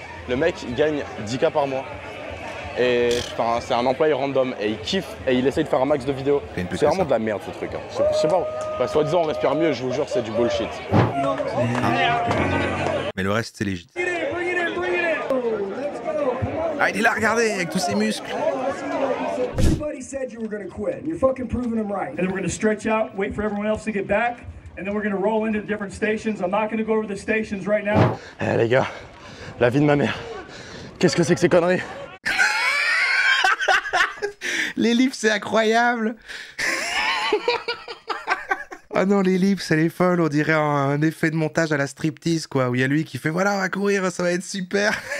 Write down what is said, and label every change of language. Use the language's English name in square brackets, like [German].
[French] Le mec, il gagne 10K par mois. Et c'est un employé random et il kiffe et il essaye de faire un max de vidéos. C'est vraiment de la merde ce truc. Hein. Je sais pas, soi-disant on respire mieux, je vous jure c'est du bullshit. Mais le reste c'est légitime. Ah il est là, regardez, avec tous ses muscles. [English] Everybody said you were going to quit. You're fucking proving them right. And then we're going to stretch out, wait for everyone else to get back, and then we're going to roll into the different stations. I'm not going to go over the stations right now. [French] Eh les gars, la vie de ma mère. Qu'est-ce que c'est que ces conneries? Les lips, c'est incroyable. Ah non, les lips, elle est folle. On dirait un effet de montage à la striptease, quoi. Où il y a lui qui fait voilà, on va courir, ça va être super.